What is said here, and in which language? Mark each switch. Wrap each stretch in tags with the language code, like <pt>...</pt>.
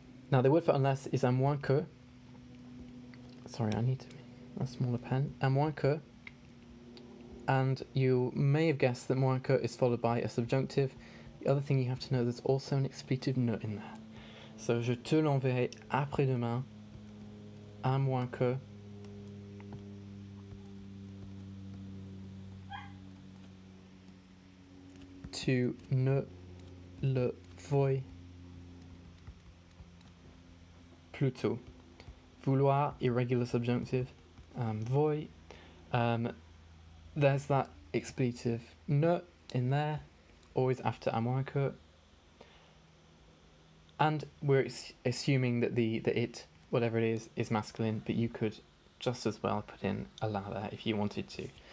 <en>Now the word for unless is</en> <fr>à moins que.</fr> <en>Sorry, I need a smaller pen.</en> <fr>À moins que.</fr> <en>And you may have guessed that moins que is followed by a subjunctive. The other thing you have to know, there's also an expletive ne in there.</en> <fr>So je te l'enverrai après-demain, à moins que. Tu ne le veuilles plus tôt.</fr> <en>Vouloir, irregular subjunctive. Veuille. There's that expletive ne in there, always after</en> <fr>à moins que.</fr> <en>And we're assuming that the it, whatever it is masculine, but you could just as well put in a la there if you wanted to.</en>